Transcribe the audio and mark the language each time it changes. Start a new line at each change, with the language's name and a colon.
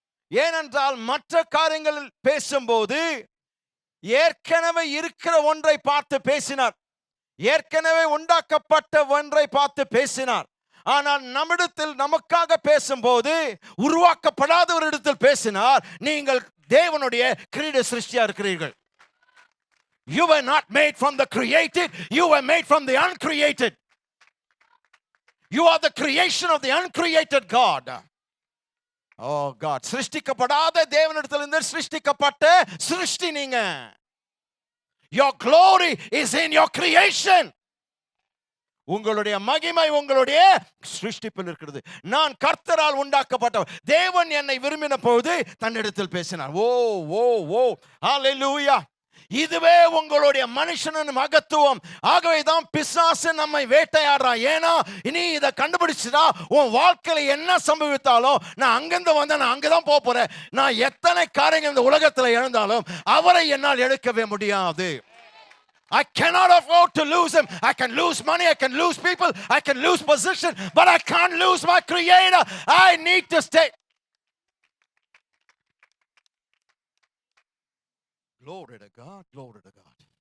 Tamil: ஏனென்றால் மற்ற காரியங்கள் பேசும்போது ஏற்கனவே இருக்கிற ஒன்றை பார்த்து பேசினார், ஏற்கனவே உண்டாக்கப்பட்ட ஒன்றை பார்த்து பேசினார். ஆனால் நம்மிடத்தில் நமக்காக பேசும்போது உருவாக்கப்படாத ஒரு இடத்தில் பேசினார். நீங்கள் தேவனுடைய கிரீட சிருஷ்டியா இருக்கிறீர்கள்.
English: You were not made from the created, you were made from the uncreated. You are the creation of the uncreated God. Oh God,
Tamil: சிருஷ்டிக்கப்படாத தேவனிடத்திலிருந்து சிருஷ்டிக்கப்பட்ட சிருஷ்டி நீங்க.
English: Your glory is in your creation.
Tamil: உங்களுடைய மகிமை உங்களுடைய சிருஷ்டிப்பில் இருக்கிறது. நான் கர்த்தரால் உண்டாக்கப்பட்டவர். தேவன் என்னை விரும்பின போது தன்னிடத்தில் பேசினார். ஓ ஓ ஓ ஹalleluya. இதுவே உங்களுடைய மனுஷனின் மகத்துவம். ஆகவே தான் பிசாசு நம்மை வேட்டையாடுறான். ஏன்னா இனி இதை கண்டுபிடிச்சுதா உன் வாழ்க்கையில என்ன சம்பவித்தாலும், நான் அங்கிருந்து வந்தேன், நான் அங்கதான் போறேன், நான் எத்தனை காரியங்கள் இந்த உலகத்துல இழந்தாலும் அவரை என்னால் எடுக்கவே முடியாது.
English: I cannot afford to lose him. I can lose money, I can lose people, I can lose position, but I can't lose my creator. I need to stay. Glory to God, glory to God.